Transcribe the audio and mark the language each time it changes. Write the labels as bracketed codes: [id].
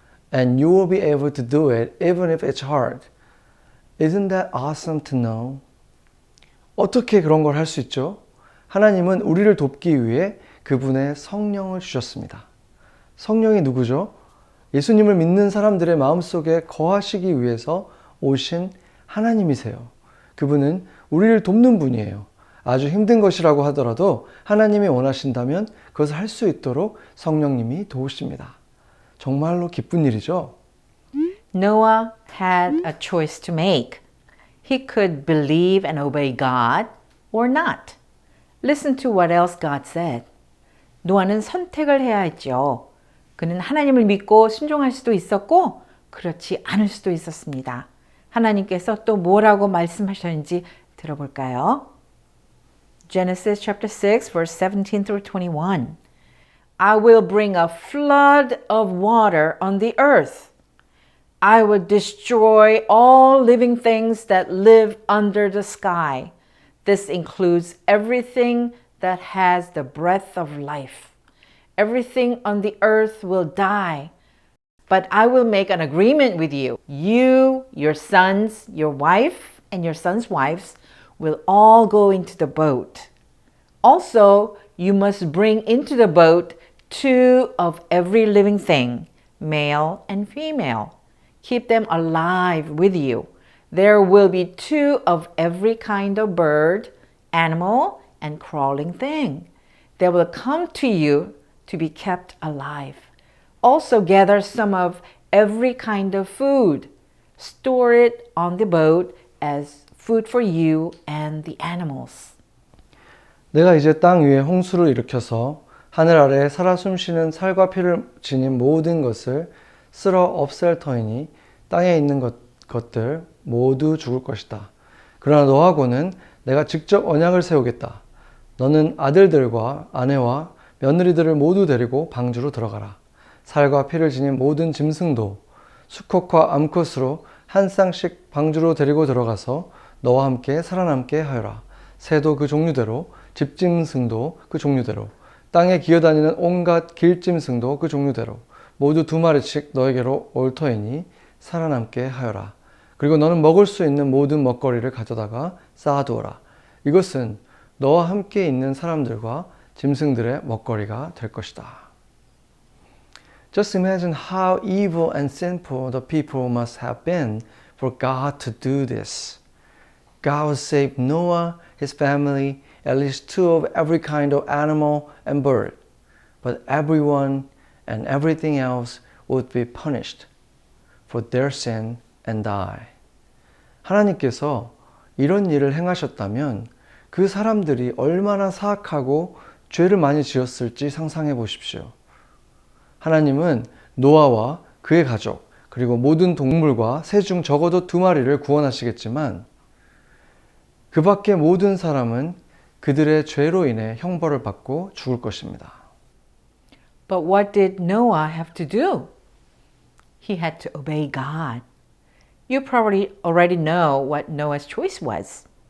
[en] And you will be able to do it even if it's hard. Isn't that awesome to know? [ko] 어떻게 그런 걸 할 수 있죠? 하나님은 우리를 돕기 위해 그분의 성령을 주셨습니다. 성령이 누구죠? 예수님을 믿는 사람들의 마음속에 거하시기 위해서 오신 하나님이세요. 그분은 우리를 돕는 분이에요. 아주 힘든 것이라고 하더라도 하나님이 원하신다면 그것을 할 수 있도록 성령님이 도우십니다. 정말로 기쁜 일이죠? [en] Noah had a choice to make. He could believe and obey God or not. Listen to what else God said. [ko] 노아는 선택을 해야 했죠. 그는 하나님을 믿고 순종할 수도 있었고 그렇지 않을 수도 있었습니다. 하나님께서 또 뭐라고 말씀하셨는지 들어볼까요? [en] Genesis chapter 6 verse 17 through 21. I will bring a flood of water on the earth. I will destroy all living things that live under the sky. This includes everything that has the breath of life. Everything on the earth will die. But I will make an agreement with you. You, your sons, your wife, and your sons' wives will all go into the boat. Also, you must bring into the boat 2 of every living thing, male and female. Keep them alive with you. There will be 2 of every kind of bird, animal, and crawling thing. They will come to you to be kept alive. Also gather some of every kind of food. Store it on the boat as food for you and the animals. [ko] 내가 이제 땅 위에 홍수를 일으켜서 하늘 아래 살아 숨쉬는 살과 피를 지닌 모든 것을 쓸어 없앨 터이니 땅에 있는 것들 모두 죽을 것이다. 그러나 너하고는 내가 직접 언약을 세우겠다. 너는 아들들과 아내와 며느리들을 모두 데리고 방주로 들어가라. 살과 피를 지닌 모든 짐승도 수컷과 암컷으로 한 쌍씩 방주로 데리고 들어가서 너와 함께 살아남게 하여라. 새도 그 종류대로, 집짐승도 그 종류대로, 땅에 기어다니는 온갖 길짐승도 그 종류대로 모두 2마리씩 너에게로 올 터이니 살아남게 하여라. 그리고 너는 먹을 수 있는 모든 먹거리를 가져다가 쌓아두어라. 이것은 너와 함께 있는 사람들과 짐승들의 먹거리가 될 것이다. [en] Just imagine how evil and sinful the people must have been for God to do this. God would save Noah, his family, at least 2 of every kind of animal and bird. But everyone and everything else would be punished for their sin and die. [ko] 하나님께서 이런 일을 행하셨다면 그 사람들이 얼마나 사악하고 죄를 많이 지었을지 상상해 보십시오. 하나님은 노아와 그의 가족, 그리고 모든 동물과 새 중 적어도 2마리를 구원하시겠지만 그 밖의 모든 사람은 그들의 죄로 인해 형벌을 받고 죽을 것입니다. [en] But what did Noah have to do? He had to obey God. You probably already know what Noah's choice was.